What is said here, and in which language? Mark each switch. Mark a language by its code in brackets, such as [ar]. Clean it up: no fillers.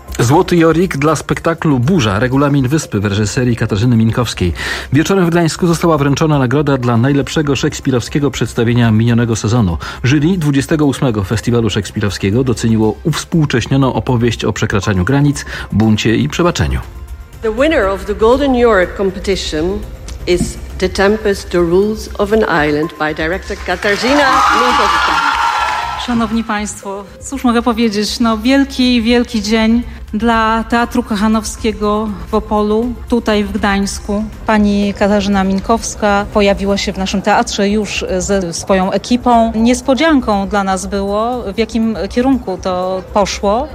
[pl] Złoty Jorik dla spektaklu Burza, regulamin wyspy w reżyserii Katarzyny Minkowskiej. Wieczorem w Gdańsku została wręczona nagroda dla najlepszego szekspirowskiego przedstawienia minionego sezonu. Jury 28. Festiwalu Szekspirowskiego doceniło uwspółcześnioną opowieść o przekraczaniu granic, buncie i przebaczeniu. [en] The winner of the Golden Yorick competition is The Tempest, The Rules of an Island by director Katarzyna Minkowska. [pl] Szanowni Państwo, cóż mogę powiedzieć, no wielki, wielki dzień dla Teatru Kochanowskiego w Opolu, tutaj w Gdańsku. Pani Katarzyna Minkowska pojawiła się w naszym teatrze już ze swoją ekipą. Niespodzianką dla nas było, w jakim kierunku to poszło.